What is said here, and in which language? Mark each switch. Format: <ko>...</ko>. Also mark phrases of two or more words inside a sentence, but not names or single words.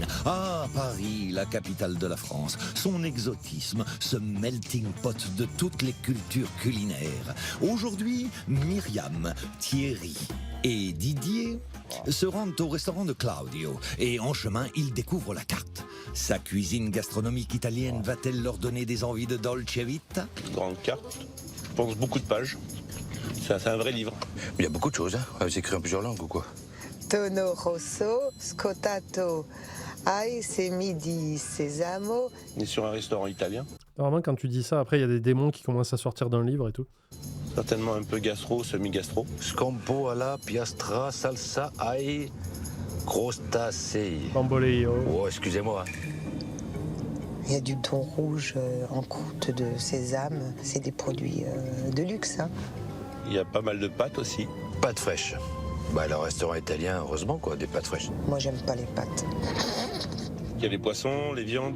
<fr>Ah, Paris, la capitale de la France, son exotisme, ce</fr> <en>melting pot</en> <fr>de toutes les cultures culinaires. Aujourd'hui, Myriam, Thierry et Didier se rendent au restaurant de Claudio et en chemin, ils découvrent la carte. Sa cuisine gastronomique italienne va-t-elle leur donner des envies de</fr> <it>dolce vita?</it> <fr>Grande carte, je pense beaucoup de pages. C'est un vrai livre. Il y a beaucoup de choses, hein. C'est écrit en plusieurs langues ou quoi?</fr> <it>Tono rosso, scottato, ai semidi sesamo.</it> <fr>On est sur un restaurant italien, Normalement, quand tu dis ça, après, il y a des démons qui commencent à sortir d'un livre et tout. certainement un peu gastro, semi-gastro.</fr> <it>Scampo alla piastra salsa ai crostacei.</it> <fr>Bamboleio. Oh, excusez-moi. Il y a du thon rouge en croûte de sésame. C'est des produits de luxe. Hein. Il y a pas mal de pâtes aussi. Pâtes fraîches. Bah, le restaurant italien, heureusement, quoi, des pâtes fraîches. Moi, j'aime pas les pâtes. Il y a les poissons, les viandes,</fr>